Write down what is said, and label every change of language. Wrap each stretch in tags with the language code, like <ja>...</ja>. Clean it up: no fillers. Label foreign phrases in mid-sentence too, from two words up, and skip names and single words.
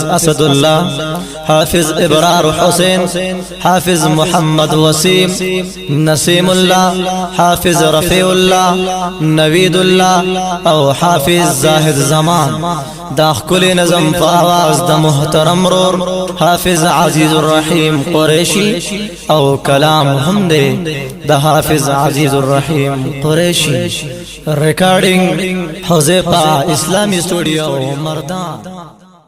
<ps>اسد الله حافظ ابرار حسین حافظ محمد وسیم نسیم الله حافظ رفیع الله نوید الله او حافظ زاهد زمان دا ښکلي نظم په आवाज د محترم رور حافظ عزیز الرحیم قریشی او کلام هم دی د حافظ عزیز الرحیم قریشی ریکارڈنگ حذیفہ اسلامی اسٹوڈیو مردان</ps>